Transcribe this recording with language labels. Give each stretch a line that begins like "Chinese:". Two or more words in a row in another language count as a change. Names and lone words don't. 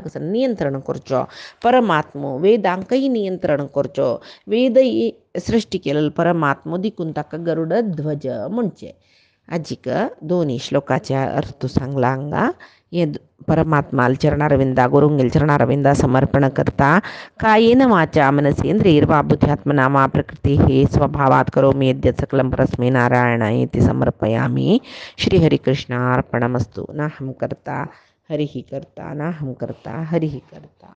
Konkani: कसं नियंत्रण करच्यो परमात्मो वेदांकय नियंत्रण करच्यो वेदय सृश्टी केलेलो परमात्मो देखून ताका गरुडध्वज म्हणचे आजीक 2 श्लोकाचे अर्थ सांगला हांगा हे परमात्माल चरणारविंदा गुरुंगेल चरणारविंदा समर्पण करता
Sanskrit: कायेन वाचा मनसेंद्रियर्वा बुद्ध्यात्मना मा प्रकृतिः स्वभावात् करोमि यद्यत् सकलं परस्मै नारायणाय इति समर्पयामि श्रीहरिकृष्णार्पणमस्तु नाहं कर्ता हरिः कर्ता नाहं कर्ता हरिः कर्ता।